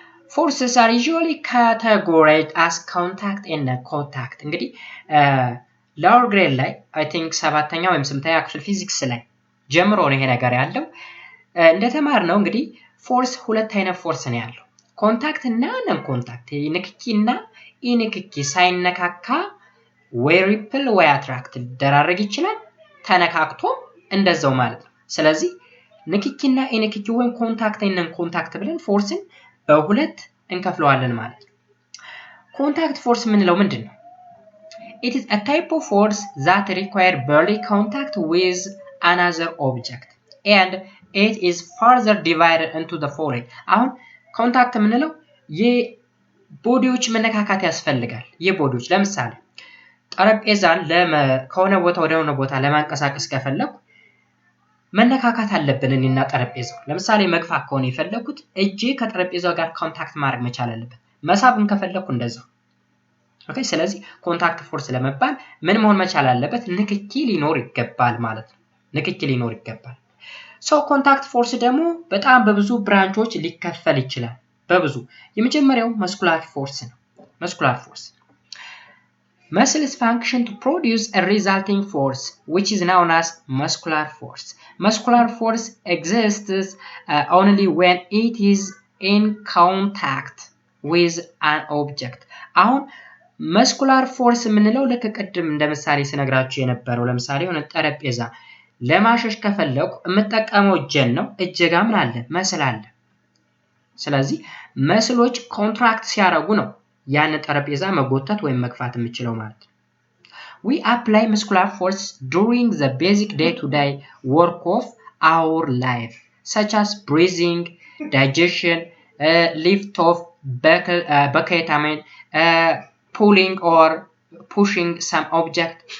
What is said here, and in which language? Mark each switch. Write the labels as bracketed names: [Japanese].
[English] Forces are usually categorized as contact and contact. [Amharic] እንግዲህ [English] lower grade [Amharic] ላይ [English] I think [Amharic] 7ኛ ወይም 8ኛ ክፍል ፊዚክስ ላይ ጀምሮ ነው ይሄ ነገር ያለው። እንደተማርነው እንግዲህ ፎርስ ሁለት አይነት ፎርስ ነው ያለው ኮንታክት እና ነን ኮንታክት። ንክኪና ኢንክኪ ሳይነካካ ወይ ሪፕል ወይ አትራክት ሊደራረግ ይችላል ተነካክቶ እንደዛው ማለት ነው። ስለዚህ ንክኪና ኢንክኪ ወይም ኮንታክት እና ነን ኮንታክት ብለን ፎርስን በሁለት እንከፍለዋለን ማለት ነው። ኮንታክት ፎርስ ምንለው ምንድነው? [English] It is a type of force that require barely contact with another object and it is further divided into the following. [Amharic] አሁን ኮንታክት ምንለው የቦዲዎች መነካካት ያስፈልጋል። የቦዲዎች ለምሳሌ ጠረጴዛን ከሆነ ቦታ ወደ ሆነ ቦታ ለማንቀሳቀስ ከፈለኩ መነካካት አለብን እኔና ጠረጴዛው። ለምሳሌ መግፋት ከሆነ የፈለኩት እጄ ከጠረጴዛው ጋር ኮንታክት ማድረግ መቻል አለበት። መሳብን ከፈለኩ እንደዛው። ኦኬ ስለዚህ ኮንታክት ፎርስ ለመባል ምን መሆን መቻል አለበት? ንክኪ ሊኖር ይገባል ማለት ነው። ንክኪ ሊኖር ይገባል። ኮንታክት ፎርስ ደግሞ በጣም በብዙ ብራንቾች ሊከፈል ይችላል። በብዙ የመጀመሪያው መስኩላር ፎርስ ነው። መስኩላር ፎርስ [English] Muscles function to produce a resulting force, which is known as muscular force. Muscular force exists only when it is in contact with an object. [Amharic] አሁን muscular force የምንለው ልክ ቅድም እንደምሳሌ ስነግራችሁ የነበረው ለምሳሌ የሆነ ጠረጴዛ ለማሸሽ ከፈለኩ የምጠቀመው እጄን ነው። እጄ ጋር ምን አለ? መስል አለ። ስለዚህ መስሎች ኮንትራክት ሲያደርጉ ነው ያን ጠረጴዛ መጎተት ወይም መግፋት የምችለው ማለት ነው። [English] We apply muscular force during the basic day-to-day work of our life, such as breathing, digestion, lift of bucket, pulling or pushing some object.